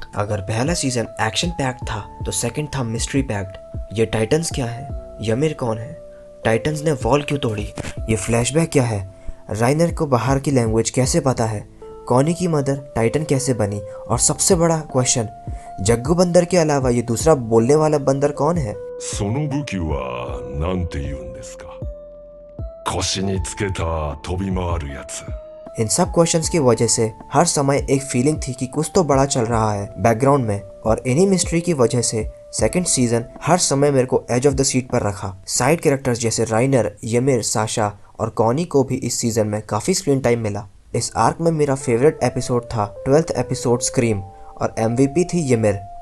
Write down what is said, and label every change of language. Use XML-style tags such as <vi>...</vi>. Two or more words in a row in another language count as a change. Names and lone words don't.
<hi>अगर पहला सीजन</hi> <en>action packed</en> <hi>था तो सेकंड था</hi> <en>mystery packed.</en> <hi>ये टाइटन्स क्या है, ymir कौन है, टाइटन्स ने वॉल क्यों तोड़ी, ये फ्लैशबैक क्या है, राइनर को बाहर की लैंग्वेज कैसे पता है, कॉनी की मदर टाइटन कैसे बनी, और सबसे बड़ा क्वेश्चन, जग्गू बंदर के अलावा ये दूसरा बोलने वाला बंदर कौन है।</hi> <ja>その武器は何て言うんですか。腰につけた飛び回るやつ。</ja> <hi>इन सब क्वेश्चंस की वजह से हर समय एक फीलिंग थी कि कुछ तो बड़ा चल रहा है बैकग्राउंड में, और इन्हीं मिस्ट्री की वजह से सेकंड सीजन हर समय मेरे को</hi> <en>edge of the seat</en> <hi>पर रखा।</hi> <en>side characters</en> <hi>जैसे राइनर, यमिर, साशा और कॉनी को भी इस सीजन में काफ़ी</hi> <en>screen time</en> <hi>मिला। इस आर्क में मेरा फेवरेट एपिसोड था 12th एपिसोड स्क्रीम, और MVP थी यमिर।</hi>